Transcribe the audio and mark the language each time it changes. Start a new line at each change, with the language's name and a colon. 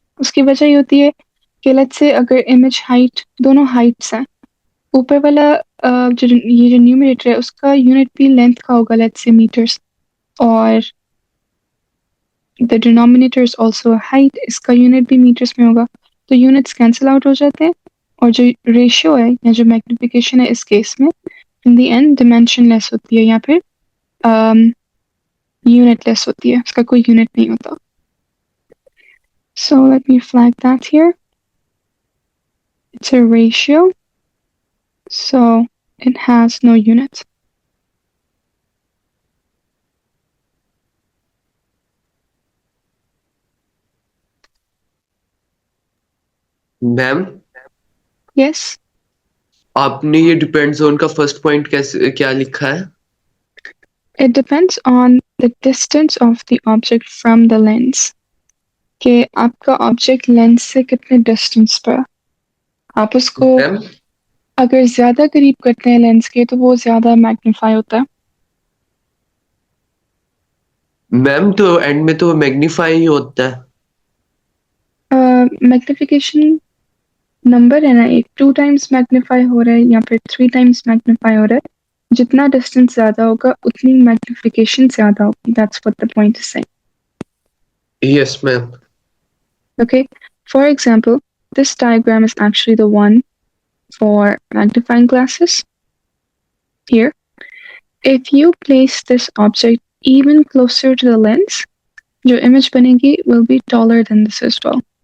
Hindi: उसकी वजह ये होती है कि लेट्स से अगर इमेज हाइट दोनों हाइट्स हैं, ऊपर वाला ये जो न्यूमरेटर है उसका यूनिट भी लेंथ का होगा, लेट्स से मीटर्स, और
English: the denominator is also height,
Hindi: इसका यूनिट भी मीटर्स में होगा. तो यूनिट्स कैंसिल आउट हो जाते हैं और जो रेशियो है या जो मैग्निफिकेशन है इस केस में
English: in the end
Hindi: dimension less होती है या फिर यूनिट लेस होती है, उसका कोई यूनिट नहीं होता.
English: So let me flag that here. It's a ratio, so it has no unit. Ma'am, Yes,
Hindi: आपने ये डिपेंड्स ऑन का फर्स्ट पॉइंट कैसे क्या लिखा है?
English: it depends on the distance of the object from the lens.
Hindi: कि आपका object lens से कितने डिस्टेंस पर है. आप उसको मैम अगर ज्यादा करीब करते हैं लेंस के तो वो ज्यादा मैग्नीफाई होता है। मैम तो एंड में तो मैग्नीफाई ही होता है। मैग्निफिकेशन नंबर है ना, एक 2 टाइम्स मैग्नीफाई हो रहा है या फिर 3 टाइम्स मैग्नीफाई हो रहा है। जितना डिस्टेंस ज्यादा होगा उतनी मैग्निफिकेशन ज्यादा होगी।
English: That's what the point is saying. Yes ma'am. Okay, for example, this diagram is actually the one for magnifying glasses. Here, if you place this object even closer to the lens, your image banegi will be taller than this as well.